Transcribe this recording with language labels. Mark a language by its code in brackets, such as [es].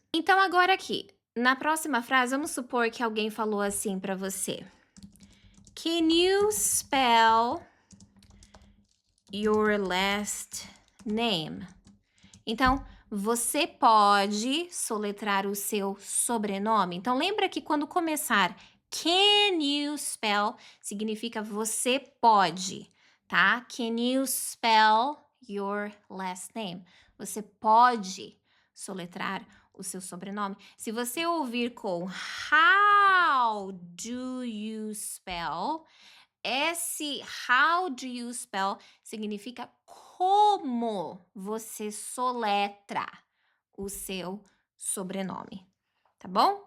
[pt] Então, agora aqui, na próxima frase, vamos supor que alguém falou assim para você: [en] Can you spell your last name? [pt] Então, você pode soletrar o seu sobrenome? Então, lembra que quando começar [en] can you spell, [pt] significa você pode, tá? [en] Can you spell your last name? [pt] Você pode soletrar o seu sobrenome. Se você ouvir com [en] how do you spell, [pt] esse how do you spell significa como você soletra o seu sobrenome, tá bom?